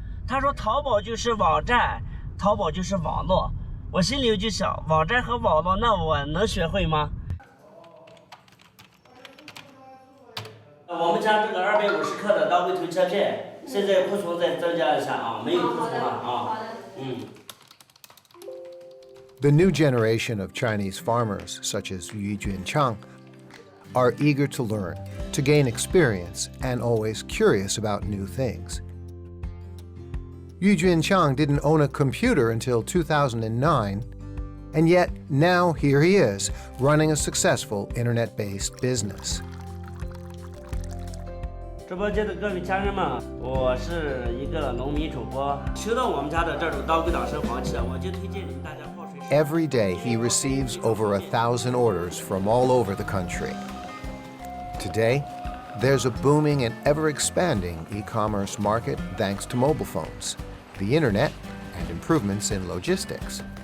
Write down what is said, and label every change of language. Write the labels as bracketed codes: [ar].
[zh] 他说淘宝就是网站，淘宝就是网络。我心里就想，网站和网络，那我能学会吗？我们家这个250克的当归头切片，现在库存再增加一下啊，没有库存了啊。 [en] The new generation of Chinese farmers, such as Yu Junchang, are eager to learn, to gain experience, and always curious about new things. Yu Junchang didn't own a computer until 2009, and yet now here he is, running a successful internet-based business. [zh] 直播间的各位家人们，我是一个农民主播，收到我们家的这种当归党参黄芪，我就推荐你们大家泡水。 [en] Every day he receives over 1,000 orders from all over the country. Today, there's a booming and ever-expanding e-commerce market thanks to mobile phones, the internet, and improvements in logistics.